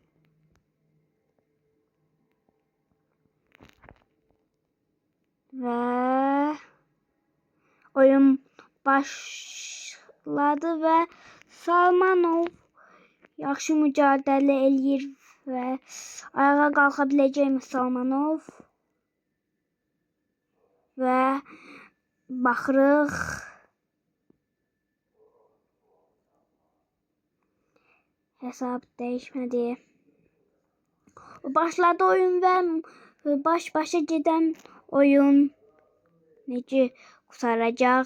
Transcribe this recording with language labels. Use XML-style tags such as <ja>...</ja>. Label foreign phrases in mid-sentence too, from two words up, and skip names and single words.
<az>Ve oyun başladı ve Salmanov yaxşı mücadele eləyir ve ayağa qalxa biləcəkmi Salmanov? Ve baxırıq.</az> <tr>Hesab değişmedi.</tr> <az>Başladı oyun ve baş-başa gedən oyun necə qurtaracaq?</az>